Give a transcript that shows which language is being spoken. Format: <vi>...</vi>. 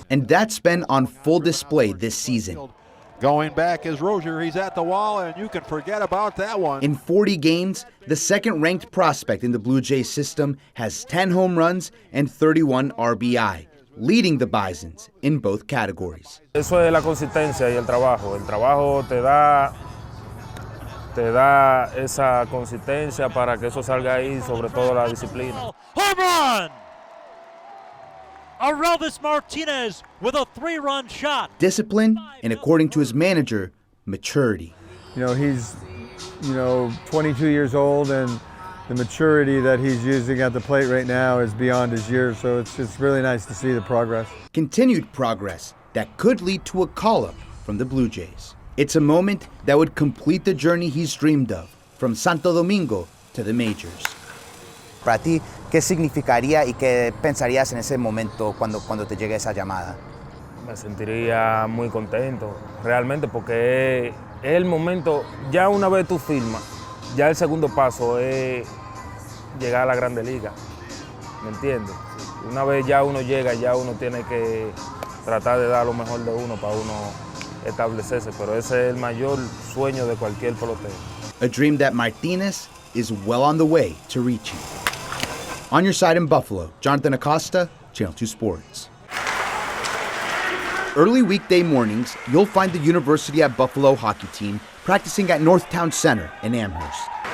<en>And that's been on full display this season. Going back is Rozier. He's at the wall, and you can forget about that one. In 40 games, the second-ranked prospect in the Blue Jays system has 10 home runs and 31 RBI, leading the Bisons in both categories.</en> <es>Eso es la consistencia y el trabajo. El trabajo te da esa consistencia para que eso salga ahí, sobre todo la disciplina.</es> <en>Home run! Orelvis Martinez with a 3-run shot. Discipline, and according to his manager, maturity. You know, he's, 22 years old, and the maturity that he's using at the plate right now is beyond his years, so it's really nice to see the progress. Continued progress that could lead to a call-up from the Blue Jays. It's a moment that would complete the journey he's dreamed of, from Santo Domingo to the majors.</en> <es>Para ti, ¿qué significaría y qué pensarías en ese momento cuando te llegue esa llamada? Me sentiría muy contento, realmente, porque es el momento, ya una vez tú firmas, ya el segundo paso es llegar a la Grande Liga, ¿me entiendes? Una vez ya uno llega, ya uno tiene que tratar de dar lo mejor de uno para uno establecerse, pero ese es el mayor sueño de cualquier pelotero.</es> <en>A dream that Martinez is well on the way to reaching. On your side in Buffalo, Jonathan Acosta, Channel 2 Sports. Early weekday mornings, you'll find the University at Buffalo hockey team practicing at Northtown Center in Amherst.</en>